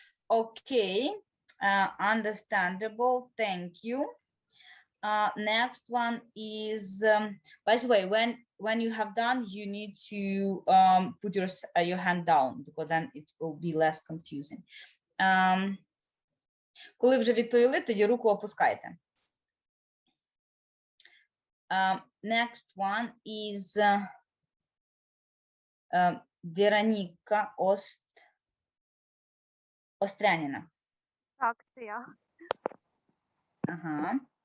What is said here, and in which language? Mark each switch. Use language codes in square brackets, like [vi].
[en] Okay, understandable, thank you. Next one is, by the way, when you have done, you need to put your hand down, because then it will be less confusing. [uk] Коли вже відповіли, тоді руку опускайте. [en] Next one is Вероніка Остряніна. [uk] Так, це я. Ага.